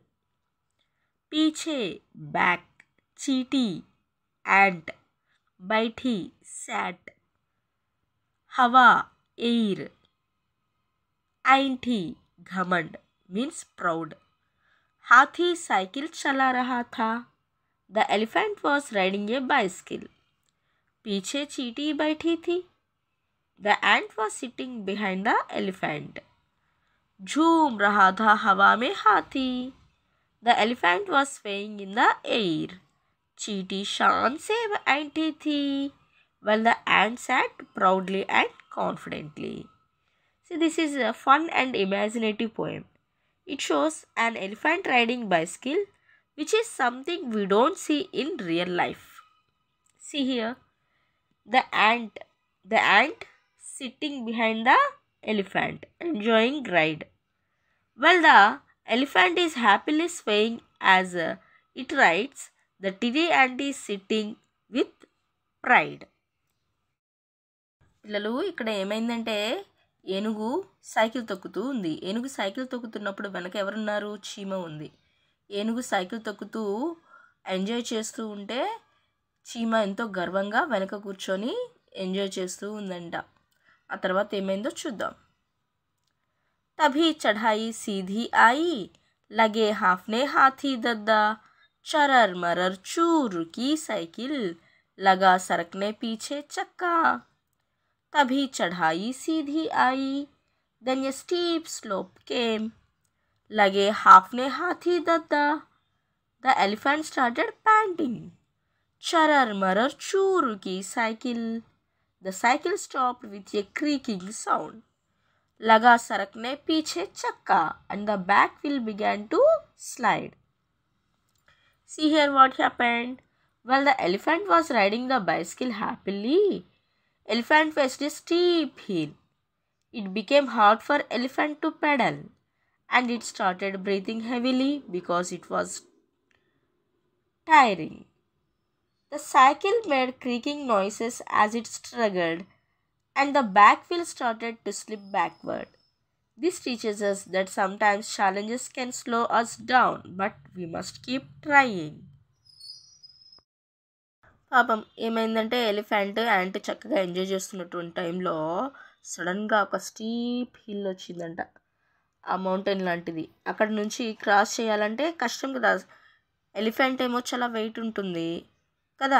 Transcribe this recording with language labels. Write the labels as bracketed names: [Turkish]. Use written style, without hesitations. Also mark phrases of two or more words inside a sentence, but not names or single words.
[Hindi] पीछे बैक चींटी, एंट बैठी सैट, हवा एयर, ऐंठी घमंड [English] means proud. [Hindi] हाथी साइकिल चला रहा था, [English] the elephant was riding a bicycle. [Hindi] पीछे चींटी बैठी थी, [English] the ant was sitting behind the elephant. [Hindi] झूम रहा था हवा में हाथी, [English] the elephant was swaying in the air. [Hindi] चींटी शान से ऐंठी थी, [English] while the ant sat proudly and confidently. See, this is a fun and imaginative poem. It shows an elephant riding bicycle, which is something we don't see in real life. See here, the ant sitting behind the elephant, enjoying ride, while the elephant is happily swaying as it rides. The tiny ant is sitting with pride. [Telugu] పిల్లలు, ఇక్కడ ఏమైందంటే ఏనుగు సైకిల్ తొక్కుతూ ఉంది. ఏనుగు సైకిల్ తొక్కుతున్నప్పుడు వెనక ఎవరున్నారు? చీమ ఉంది. ఏనుగు సైకిల్ తొక్కుతూ ఎంజాయ్ చేస్తూ ఉంటే చీమ ఎంతో గర్వంగా వెనక కూర్చొని ఎంజాయ్ చేస్తూ ఉందంట. ఆ తర్వాత ఏమైందో చూద్దాం. [Hindi] తభీ చढ़ाई सीधी आई, लगे हाफने हाथी दद्दा, चरर मरर चूर की साइकिल, लगा सरकने पीछे चक्का। तभी चढ़ाई सीधी आई, [English] then a steep slope came, [Hindi] लगे हाफने हाथी दद्दा, [English] the elephant started panting. [Hindi] चरर मरर चूर की साइकिल, [English] the cycle stopped with a creaking sound. [Hindi] लगा सरकने पीछे चक्का, [English] and the back wheel began to slide. See here what happened. While the elephant was riding the bicycle happily, elephant faced a steep hill. It became hard for elephant to pedal, and it started breathing heavily because it was tiring. The cycle made creaking noises as it struggled, and the back wheel started to slip backward. This teaches us that sometimes challenges can slow us down, but we must keep trying. [Telugu] పాపం ఏమైందంటే [English] elephant ant [Telugu] చక్కగా ఎంజాయ్ చేస్తున్నటువంటి టైంలో సడన్గా ఒక [English] steep hill [Telugu] వచ్చిందంట. ఆ మౌంటైన్ లాంటిది. అక్కడ నుంచి క్రాస్ చేయాలంటే కష్టం కదా. ఎలిఫెంట్ ఏమో చాలా వెయిట్ ఉంటుంది కదా.